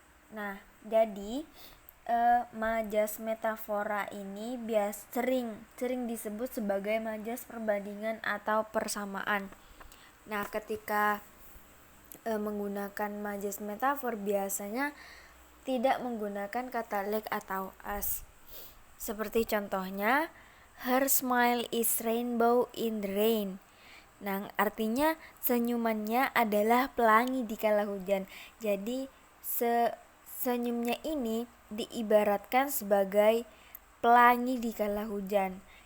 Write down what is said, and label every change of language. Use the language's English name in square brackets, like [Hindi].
[Indonesian] Nah, jadi majas metafora ini sering disebut sebagai majas perbandingan atau persamaan. Nah, ketika menggunakan majas metafor biasanya tidak menggunakan kata like atau us. Seperti contohnya, [English] her smile is rainbow in the rain. [Indonesian] Nah, artinya senyumannya adalah pelangi di kala hujan. Jadi senyumnya ini diibaratkan sebagai pelangi di kala hujan.